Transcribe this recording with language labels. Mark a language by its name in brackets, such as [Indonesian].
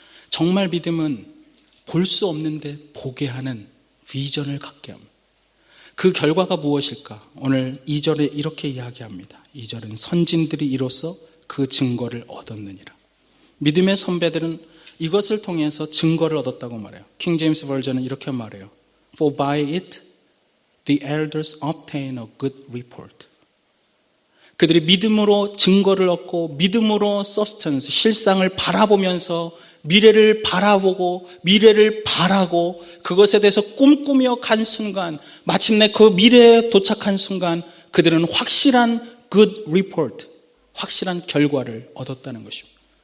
[Korean] 정말 믿음은 볼 수 없는데 보게 하는 비전을 갖게 합니다. 그 결과가 무엇일까? 오늘 2절에 이렇게 이야기합니다. 2절은 선진들이 이로써 그 증거를 얻었느니라. 믿음의 선배들은 이것을 통해서 증거를 얻었다고 말해요. 킹 제임스 버전은 이렇게 말해요. [English] For by it the elders obtain a good report. [Korean] 그들이 믿음으로 증거를 얻고 믿음으로 substance, 실상을 바라보면서 미래를 바라보고 미래를 바라고 그것에 대해서 꿈꾸며 간 순간, 마침내 그 미래에 도착한 순간 그들은 확실한 [English] good report, [Korean] 확실한 결과를 얻었다는 것입니다.